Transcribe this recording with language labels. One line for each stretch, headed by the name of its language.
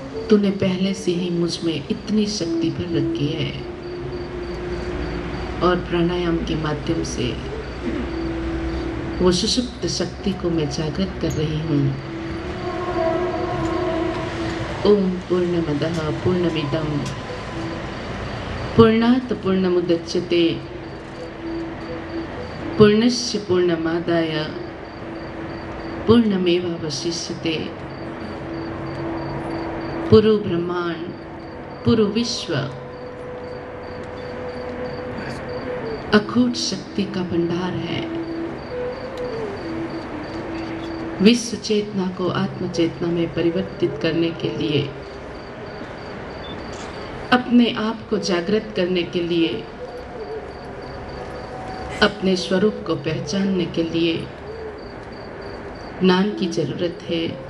Hindi: तूने पहले से ही मुझ में इतनी शक्ति भर रखी है और प्राणायाम के माध्यम से वो सुषुप्त शक्ति को मैं जागृत कर रही हूँ।
Sanskrit: ओम पूर्णमदः पूर्णमिदं पूर्णात् पूर्णमुदच्यते पूर्णस्य पूर्णमादाय पूर्णमेवावशिष्यते।
Hindi: पुरु ब्रह्मांड, पुरु विश्व अखूट शक्ति का भंडार है। विश्व चेतना को आत्म चेतना में परिवर्तित करने के लिए, अपने आप को जागृत करने के लिए, अपने स्वरूप को पहचानने के लिए ज्ञान की जरूरत है।